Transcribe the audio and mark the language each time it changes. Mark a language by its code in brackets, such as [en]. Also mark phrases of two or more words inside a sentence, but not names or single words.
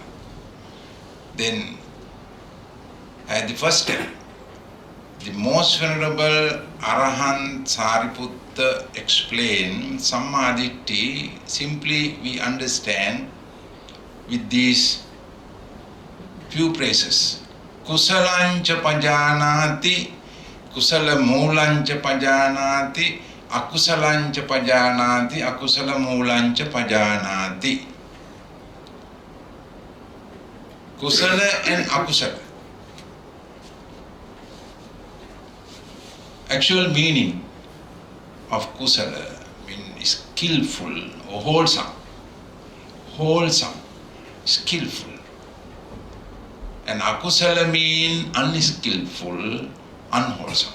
[en] Then, at the first step, the most venerable Arahant Sariputta explained [pi] Samma Ditti. [en] Simply we understand with these few phrases. [pi] Kusalancha pajanati, kusala moolancha pajanati, akusalancha pajanati, akusala moolancha pajanati. [en] Kusala and akusala. Actual meaning of kusala means skillful or wholesome. Wholesome, skillful. And akusala mean unskillful, unwholesome.